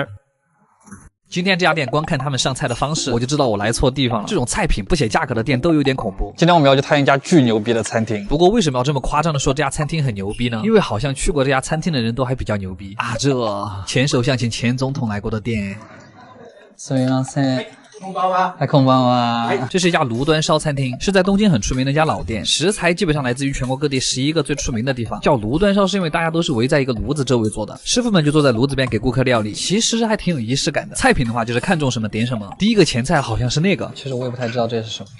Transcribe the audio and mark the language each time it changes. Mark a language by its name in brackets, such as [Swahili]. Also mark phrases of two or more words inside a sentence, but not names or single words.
[Chinese] 今天这家店光看他们上菜的方式，我就知道我来错地方了。这种菜品不写价格的店都有点恐怖。今天我们要去探一家巨牛逼的餐厅，不过为什么要这么夸张的说这家餐厅很牛逼呢？因为好像去过这家餐厅的人都还比较牛逼啊！这前首相请前总统来过的店。 [Japanese] すみません。こんばんは。哎，こんばんは。 [Chinese] 这是一家炉端烧餐厅，是在东京很出名的一家老店，食材基本上来自于全国各地11个最出名的地方。叫炉端烧是因为大家都是围在一个炉子周围做的，师傅们就坐在炉子边给顾客料理，其实还挺有仪式感的。菜品的话就是看中什么点什么，第一个前菜好像是那个，其实我也不太知道这是什么，